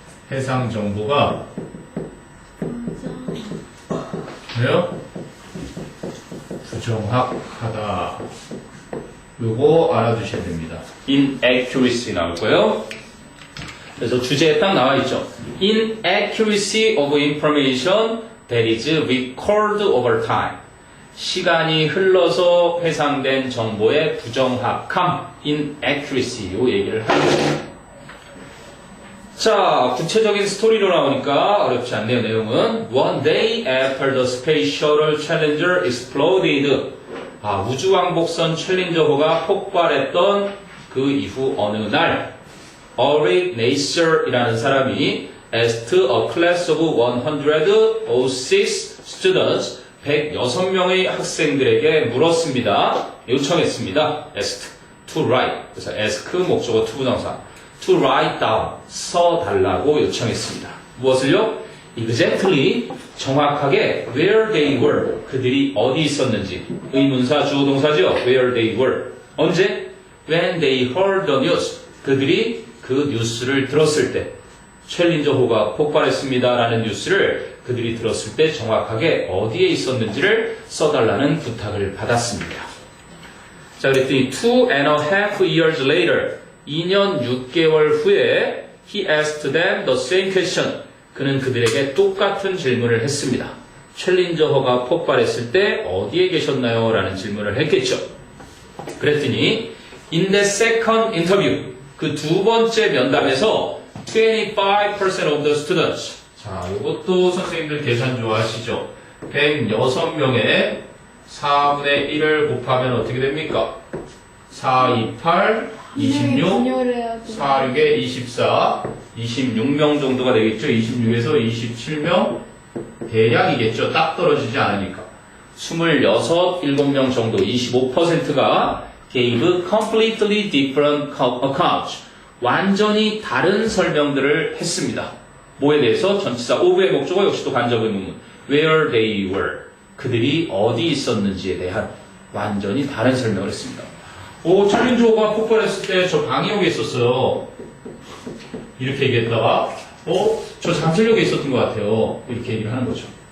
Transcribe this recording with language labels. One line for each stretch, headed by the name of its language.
Korean: 해상 정보가 왜요? 부정확하다. 요거 알아두셔야 됩니다. inaccuracy 나올 거예요. 그래서 주제에 딱 나와 있죠.
English: inaccuracy of information that is recalled over time.
Korean: 시간이 흘러서 회상된 정보의 부정확함, inaccuracy, 요 얘기를 하는 거예요. 자, 구체적인 스토리로 나오니까 어렵지 않네요, 내용은.
English: One day after the Space Shuttle Challenger exploded.
Korean: 우주왕복선 챌린저호가 폭발했던 그 이후 어느 날, Eric Nasser이라는 사람이
English: asked a class of 106 students
Korean: 106명의 학생들에게 물었습니다. 요청했습니다.
English: asked to write.
Korean: 그래서 ask 목적어 to 부정사.
English: to write down.
Korean: 써달라고 요청했습니다. 무엇을요? exactly.
English: 정확하게 where they were.
Korean: 그들이 어디 있었는지. 의문사 주어 동사죠.
English: where they were.
Korean: 언제?
English: when they heard the news.
Korean: 그들이 그 뉴스를 들었을 때. 챌린저호가 폭발했습니다 라는 뉴스를 그들이 들었을 때 정확하게 어디에 있었는지를 써달라는 부탁을 받았습니다.
English: 자, 그랬더니 2.5 years later
Korean: 2년 6개월 후에
English: he asked them the same question.
Korean: 그는 그들에게 똑같은 질문을 했습니다. 챌린저호가 폭발했을 때 어디에 계셨나요? 라는 질문을 했겠죠.
English: 그랬더니 in the second interview
Korean: 그 두 번째 면담에서
English: 25% of the students.
Korean: 자, 이것도 선생님들 계산 좋아하시죠? 106명에 4분의 1을 곱하면 어떻게 됩니까? 4, 2, 8, 26, 4, 6에 24, 26명 정도가 되겠죠? 26에서 27명 대략이겠죠? 딱 떨어지지 않으니까. 26, 7명 정도, 25%가
English: gave completely different accounts.
Korean: 완전히 다른 설명들을 했습니다. 뭐에 대해서? 전치사 of의 목적어 역시 또 간접 의문문.
English: where they were.
Korean: 그들이 어디 있었는지에 대한 완전히 다른 설명을 했습니다. 챌린저호가 폭발했을 때 저 방위역에 있었어요. 이렇게 얘기했다가 저 잠실역에 있었던 것 같아요. 이렇게 얘기를 하는 거죠.